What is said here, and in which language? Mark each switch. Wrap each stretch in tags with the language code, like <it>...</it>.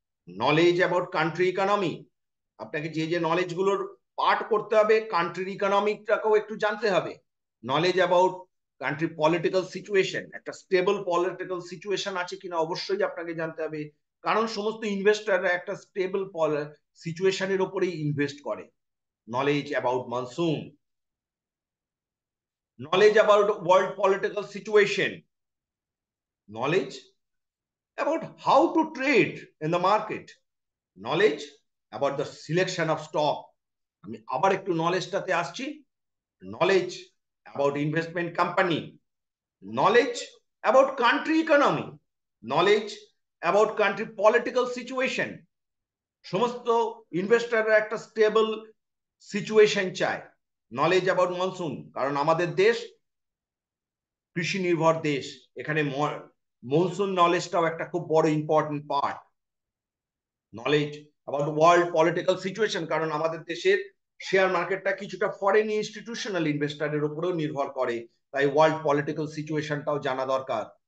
<en>knowledge about country economy,</en> <bn>আপনাকে যে যে নলেজগুলোর পার্ট করতে হবে, কান্ট্রির ইকোনমিকটাকেও একটু জানতে হবে।</bn> <en>knowledge about country political situation,</en> <bn>একটা স্টেবল পলিটিক্যাল সিচুয়েশন আছে কিনা অবশ্যই আপনাকে জানতে হবে, কারণ সমস্ত ইনভেস্টররা একটা স্টেবল সিচুয়েশনের উপরেই ইনভেস্ট করে।</bn> <en>Knowledge about monsoon, knowledge about world political situation, knowledge about how to trade in the market, knowledge about the selection of stock।</en> <bn>আমি আবার একটু নলেজটাতে আসছি।</bn> <en>knowledge about investment company, knowledge about country economy, knowledge about country political situation।</en> <bn>সমস্ত ইনভেস্টররা একটা stable situation চায়।</bn> <en>knowledge about monsoon,</en> <bn>কারণ আমাদের দেশ কৃষি নির্ভর দেশ, এখানে মনসুন নলেজটাও একটা খুব বড় important part.</bn> <en>knowledge about world political situation,</en> <bn>কারণ আমাদের দেশের শেয়ার মার্কেটটা কিছুটা ফরেন ইনস্টিটিউশনাল ইনভেস্টরের উপরেও নির্ভর করে, তাই ওয়ার্ল্ড পলিটিক্যাল সিচুয়েশনটাও জানা দরকার।</bn>